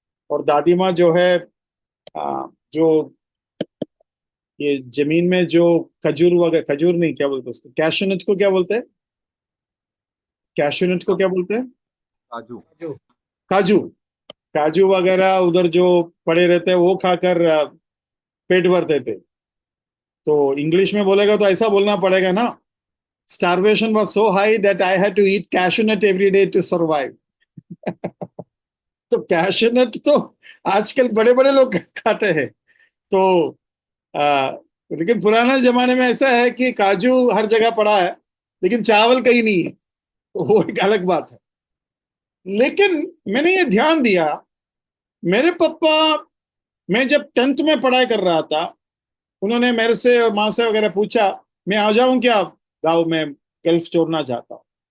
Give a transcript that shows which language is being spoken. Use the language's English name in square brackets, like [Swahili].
[Hindi] और दादी माँ जो है जो ये जमीन में जो खजूर वगैरह, खजूर नहीं, क्या बोलते हैं उसको, कैशनट को क्या बोलते हैं, कैशनट को क्या बोलते हैं, काजू। जो काजू, काजू वगैरह उधर जो पड़े रहते हैं वो खाकर पेट भरते थे। तो इंग्लिश में बोलेगा तो ऐसा बोलना पड़ेगा ना, [English] starvation was so high that I had to eat cashew nut every day to survive। [Hindi] तो कैशू नट तो आजकल बड़े बड़े लोग खाते हैं। तो आ, लेकिन पुराना जमाने में ऐसा है कि काजू हर जगह पड़ा है, लेकिन चावल कहीं नहीं है, तो वो एक अलग बात है। लेकिन मैंने ये ध्यान दिया, मेरे पापा, मैं जब 10th में पढ़ाई कर रहा था, उन्होंने मेरे से और माँ से वगैरह पूछा मैं आ जाऊं क्या गाँव में, गल्फ छोड़ना चाहता हूँ।